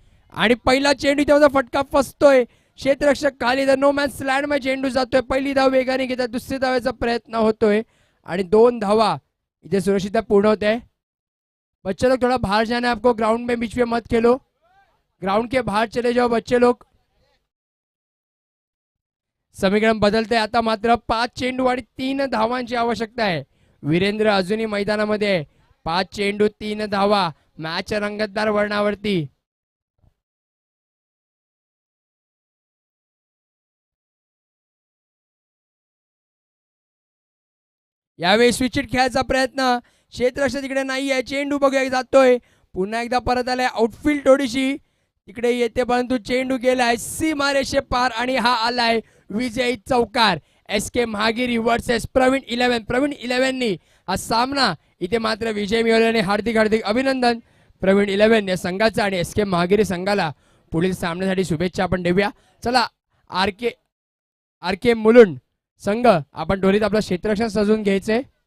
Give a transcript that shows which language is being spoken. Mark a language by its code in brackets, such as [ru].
[mr] आणि पहिला चेंडू तेव्हा फटका फसतोय. क्षेत्ररक्षक खाली तर नो मॅच स्लॅड मध्ये चेंडू जातोय. पहिली धाव वेगाने घेतात. दुसरी धावेचा प्रयत्न होतोय आणि 2 धावा इथे सुरक्षित पूर्ण होते. [hi] बच्चे लोग थोड़ा बाहर जाना है आपको. ग्राउंड में बीच में मत खेलो. ग्राउंड के बाहर चले जाओ बच्चे लोग. [mr] समीकरण बदलतंय आता मात्र 5 चेंडू आणि 3 धावांची आवश्यकता आहे. वीरेंद्र अजूनही मैदानामध्ये आहे. 5 चेंडू 3 धावा, मॅच रंगतदार वळणावरती. यावेळी स्विचिट खेळायचा प्रयत्न, क्षेत्ररक्षक तिकडे नाही आहे. चेंडू बघूया जातोय, पुन्हा एकदा परत आलाय आउटफील्ड थोडीशी तिकडे येते, परंतु चेंडू गेलाय सीमारेषे पार आणि हा आलाय विजयी चौकार. एस के महागिरी वर्सेस प्रवीण 11. प्रवीण 11नी हा सामना इथे मात्र विजय मिळवल्याने हार्दिक हार्दिक अभिनंदन प्रवीण 11 या संघाचा आणि एस के महागिरी संघाला पुढील सामन्यासाठी शुभेच्छा आपण देऊया. चला आर के मुलुंड संघ आपण त्वरित आपलं क्षेत्ररक्षण सजवून घ्यायचंय.